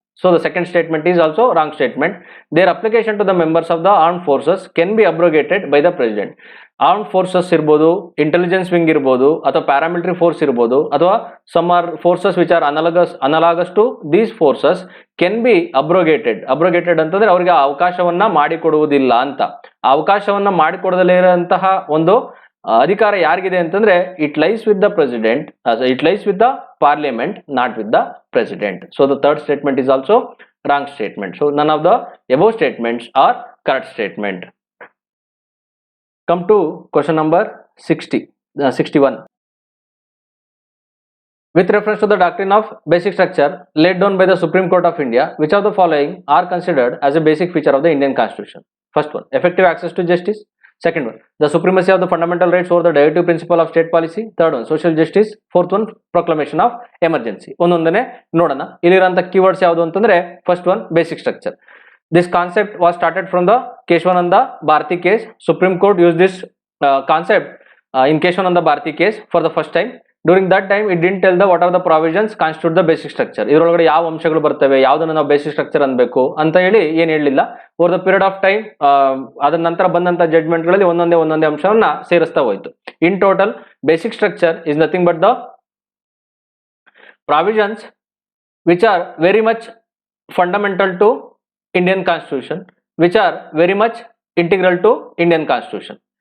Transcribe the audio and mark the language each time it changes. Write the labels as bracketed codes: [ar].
[en] So the second statement is also wrong statement. Their application to the members of the armed forces can be abrogated by the president. Armed forces ಇರ್ಬೋದು, intelligence wing ಇರ್ಬೋದು, ಅಥವಾ paramilitary force ಇರ್ಬೋದು, ಅಥವಾ some are forces which are analogous to these forces can be abrogated. [kn] Abrogated ಅಂತಂದ್ರೆ ಅವರಿಗೆ ಅವಕಾಶವನ್ನ ಮಾಡಿಕೊಡುವುದಿಲ್ಲ ಅಂತ. ಅವಕಾಶವನ್ನ ಮಾಡಿಕೊಡದಲೇ ಇರುವಂತಹ ಒಂದು ಅಧಿಕಾರ ಯಾರಿಗಿದೆ ಅಂತಂದ್ರೆ [en] It lies with the president, it lies with the parliament, not with the president. So the third statement is also wrong statement. So none of the above statements are correct statement. Come to question number 61. With reference to the doctrine of basic structure laid down by the Supreme Court of India, which of the following are considered as a basic feature of the Indian Constitution? First one, effective access to justice. Second one, the supremacy of the fundamental rights over the directive principle of state policy. Third one, social justice. Fourth one, proclamation of emergency. [kn] ಒಂದೊಂದನೇ ನೋಡೋಣ. ಇಲ್ಲಿರುವಂತ keywords ಯಾವುದು ಅಂತಂದ್ರೆ first one basic structure. [en] This concept was started from the Keshwananda Bharati case. Supreme Court used this concept in Keshwananda Bharati case for the first time. During that time, it didn't tell the what are the provisions constitute the basic structure. [kn] ಇದರೊಳಗಡೆ ಯಾವ ಅಂಶಗಳು ಬರ್ತವೆ, ಯಾವುದನ್ನ ನಾವು basic structure ಅನ್ಬೇಕು ಅಂತ ಹೇಳಿ ಏನ್ ಹೇಳಲಿಲ್ಲ. [en] over the period of time [kn] ಅದರ ನಂತರ ಬಂದಂತ ಜಡ್ಜ್ಮೆಂಟ್ ಗಳಲ್ಲಿ ಒಂದೊಂದೇ ಅಂಶವನ್ನ ಸೇರಿಸ್ತಾ ಹೋಯ್ತು. [en] In total basic structure is nothing but the provisions which are very much fundamental to Indian constitution, which are very much integral to Indian constitution.